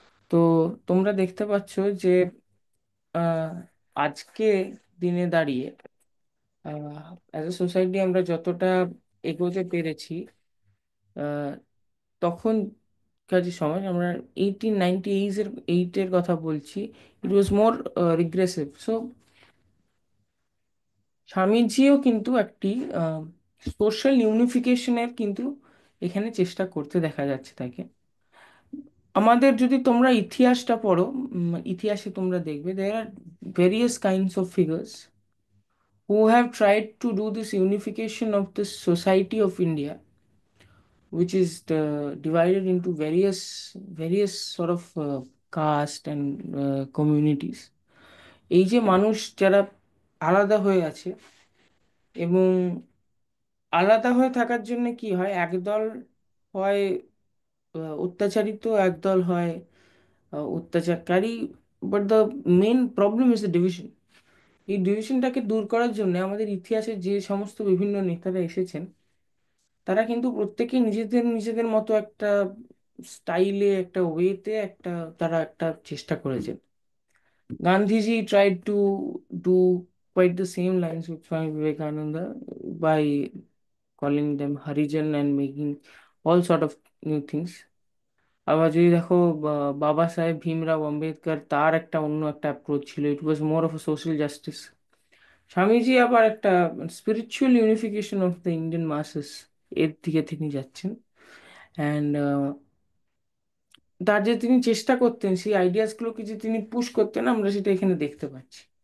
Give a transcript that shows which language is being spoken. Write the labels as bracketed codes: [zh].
[bn] তো তোমরা দেখতে পাচ্ছ যে আহ, আজকে দিনে দাঁড়িয়ে অ্যাজ এ সোসাইটি আমরা যতটা এগোতে পেরেছি, আহ, তখন কাজে সমাজ, আমরা 1898 এর কথা বলছি, [en] It was more regressive. [bn] সো স্বামীজিও কিন্তু একটি সোশ্যাল ইউনিফিকেশনের কিন্তু এখানে চেষ্টা করতে দেখা যাচ্ছে তাকে। আমাদের যদি তোমরা ইতিহাসটা পড়ো, ইতিহাসে তোমরা দেখবে [en] There are various kinds of figures who have tried to do this unification of the society of India, which is divided into various sort of caste and communities. [bn] এই যে মানুষ যারা আলাদা হয়ে আছে, এবং আলাদা হয়ে থাকার জন্য কি হয়, একদল হয় অত্যাচারিত, একদল হয় অত্যাচারকারী। [en] But the main problem is the division. [bn] এই ডিভিশনটাকে দূর করার জন্য আমাদের ইতিহাসে যে সমস্ত বিভিন্ন নেতারা এসেছেন, তারা কিন্তু প্রত্যেকেই নিজেদের নিজেদের মতো একটা স্টাইলে, একটা ওয়েতে, তারা একটা চেষ্টা করেছেন। [en] Gandhiji tried to do quite the same lines with Swami Vivekananda by calling them Harijan and making all sort of new things. [bn] আবার যদি দেখো বাবা সাহেব ভীমরাও আম্বেদকর, তার একটা অন্য একটা অ্যাপ্রোচ ছিল, [en] It was more of a social justice. [bn] Swamiji আবার একটা [en] spiritual unification of the Indian masses, [bn] এর দিকে তিনি যাচ্ছেন। অ্যান্ড তার যে তিনি চেষ্টা করতেন, সেই আইডিয়াসগুলোকে যে তিনি পুশ করতেন, আমরা সেটা এখানে দেখতে পাচ্ছি।